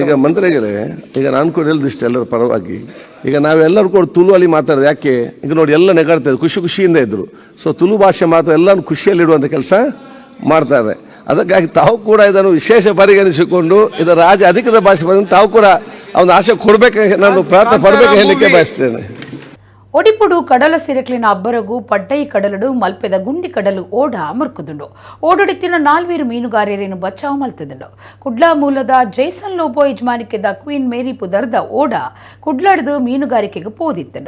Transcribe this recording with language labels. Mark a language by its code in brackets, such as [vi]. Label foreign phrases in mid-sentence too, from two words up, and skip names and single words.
[kn] ಈಗ ಮಂತ್ರಿಗಳೇ, ಈಗ ನಾನು ಕೂಡ ಹೇಳಿದಿಷ್ಟು ಎಲ್ಲರ ಪರವಾಗಿ, ಈಗ ನಾವೆಲ್ಲರೂ ಕೂಡ ತುಳು ಅಲ್ಲಿ ಮಾತಾಡೋದು ಯಾಕೆ? ಈಗ ನೋಡಿ, ಎಲ್ಲ ನೆಗಾಡ್ತಾ ಇದ್ರು, ಖುಷಿಯಿಂದ ಇದ್ರು. ಸೊ ತುಳು ಭಾಷೆ ಮಾತ್ರ ಎಲ್ಲರೂ ಖುಷಿಯಲ್ಲಿಡುವಂಥ ಕೆಲಸ ಮಾಡ್ತಾರೆ. ಅದಕ್ಕಾಗಿ ತಾವು ಕೂಡ ಇದನ್ನು ವಿಶೇಷ ಪರಿಗಣಿಸಿಕೊಂಡು ಇದರ ರಾಜ್ಯ ಅಧಿಕೃತ ಭಾಷೆ ಬಂದು ತಾವು ಕೂಡ ಅವನ ಆಸೆ ಕೊಡಬೇಕು, ನಾನು ಪ್ರಾರ್ಥನೆ ಪಡಬೇಕು ಹೇಳಲಿಕ್ಕೆ ಬಯಸ್ತೇನೆ. [tcy] ಒಡಿಪುಡು ಕಡಲ ಸಿರಕ್ಲಿನ ಅಬ್ಬರಗು ಪಡ್ಡೈ ಕಡಲಡು ಮಲ್ಪೆದ ಗುಂಡಿ ಕಡಲು ಓಡ ಮುರುಕುದುಂಡು. ಓಡೊಡಿತ್ತಿನ 4 ಮೀನುಗಾರರೇನು ಬಚಾವ್ ಮಲ್ತದುಂಡು. ಕುಡ್ಲಾ ಮೂಲದ ಜೈಸನ್ ಲೋಬೋ ಯಜಮಾನಿಕೆದ ಕ್ವೀನ್ ಮೇರಿ ಪುದರ್ದ ಓಡ ಕುಡ್ಲಾಡ್ದು ಮೀನುಗಾರಿಕೆಗೆ ಪೋದಿತ್ತುಂಡು.